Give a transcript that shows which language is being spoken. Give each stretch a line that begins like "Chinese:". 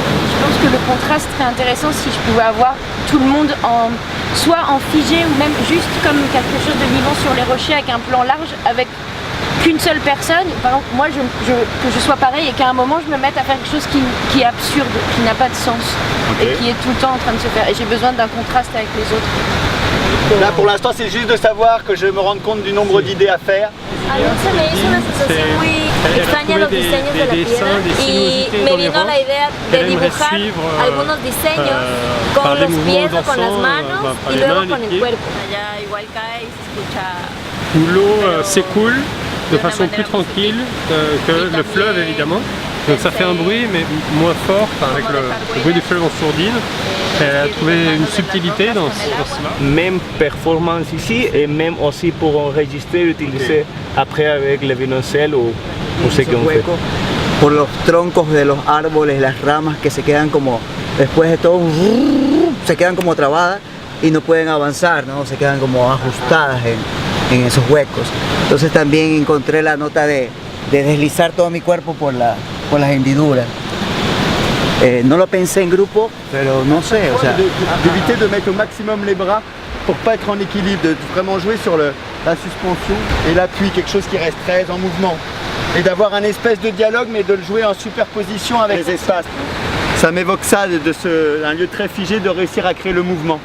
French: Je pense que le contraste serait intéressant si je pouvais avoir tout le monde soit en figé ou même juste comme quelque chose de vivant sur les rochers avec un plan large avec qu'une seule personne. Par exemple, moi que je sois pareil et qu'à un moment je me mette à faire quelque chose qui est absurde, qui n'a pas de sens et qui est tout le temps en train de se faire. Et j'ai besoin d'un contraste avec les autres. Là pour l'instant c'est juste de savoir que je me rende compte du nombre d'idées à faire.
Spanish: A mí se me hizo una sensación muy extraña los diseños de la piedra y me vino la idea de dibujar algunos diseños con los pies o con las manos y luego con el cuerpo. Allá igual cae y se escucha.
French: Où l'eau s'écoule de façon plus tranquille que le fleuve évidemment. Donc ça fait un bruit mais moins fort, enfin, avec le bruit du fleuve en sourdine. Elle a trouvé une subtilité dans cela. Même performance ici et même aussi pour enregistrer, utiliser après avec le violoncelle ou ce qu'on fait.
Spanish: Por los troncos de los árboles, las ramas que se quedan como, después de todo, se quedan como trabadas y no pueden avanzar, ¿no? Se quedan como ajustadas en esos huecos. Entonces también encontré la nota de deslizar todo mi cuerpo por las hendiduras. No lo pensé en grupo, pero no sé, o sea,
French: D'éviter de mettre au maximum les bras pour pas être en équilibre, de vraiment jouer sur la suspension et l'appui, quelque chose qui reste très en mouvement. Et d'avoir un espèce de dialogue mais de le jouer en superposition avec les espaces. Ça m'évoque ça, un lieu très figé, de réussir à créer le mouvement.